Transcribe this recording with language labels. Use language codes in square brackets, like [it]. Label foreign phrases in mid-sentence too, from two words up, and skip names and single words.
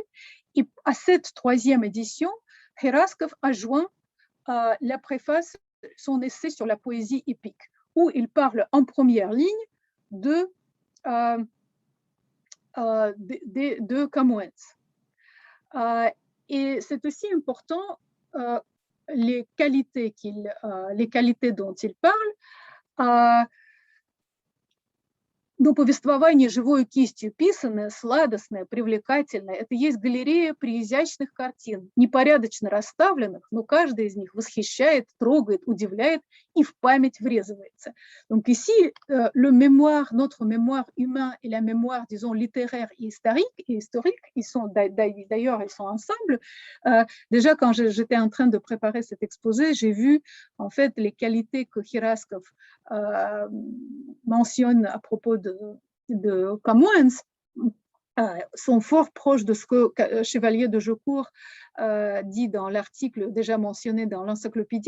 [fr] Et à cette 3e édition, Kheraskov a joint la préface, son essai sur la poésie épique, où il parle en première ligne de Camoens. Et c'est aussi important, les qualités dont il parle. [ru] Но повествование живой кистью писанное, сладостное, привлекательное, это есть галерея преизящных картин, непорядочно расставленных, но каждая из них восхищает, трогает, удивляет и в память врезывается. [fr] Donc ici, le mémoire, notre mémoire humain et la mémoire, disons, littéraire et historique, ils sont d'ailleurs, ils sont ensemble. Déjà, quand j'étais en train de préparer cet exposé, j'ai vu en fait les qualités que Kheraskov mentionne à propos de Camoens sont fort proches de ce que Chevalier de Jaucourt dit dans l'article déjà mentionné dans l'encyclopédie.